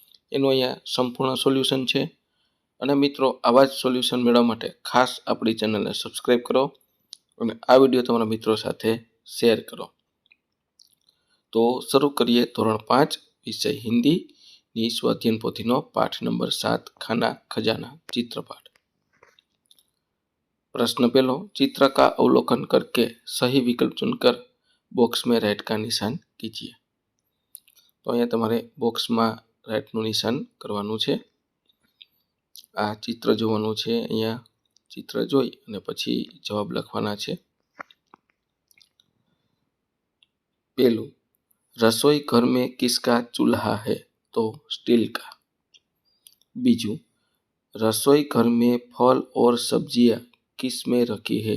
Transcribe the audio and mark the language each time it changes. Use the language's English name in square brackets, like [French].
[Gujarati] એનું અહીંયા સંપૂર્ણ સોલ્યુશન છે. અને મિત્રો આવા જ સોલ્યુશન મેળવવા માટે ખાસ આપણી ચેનલને સબસ્ક્રાઈબ કરો અને આ વિડીયો તમારા મિત્રો સાથે શેર કરો. તો શરૂ કરીએ ધોરણ 5 વિષય હિન્દીની સ્વઅધ્યયન પોથીનો પાઠ નંબર 7 ખાના खजाना चित्रपाठ. [Hindi] प्रश्न पहलो, चित्र का अवलोकन करके सही विकल्प चुनकर बॉक्स में राइट का निशान कीजिए. [Gujarati] तो અહીંયા તમારે બોક્સમાં રાઇટનું નિશાન કરવાનું છે. આ ચિત્ર જોવાનું છે. અહીંયા ચિત્ર જોઈ અને પછી જવાબ લખવાના છે. [Hindi] पहलू, रसोई घर में किसका चूल्हा है? तो स्टील का. बीजू, रसोई घर में फल और सब्जियां किस में रखी है?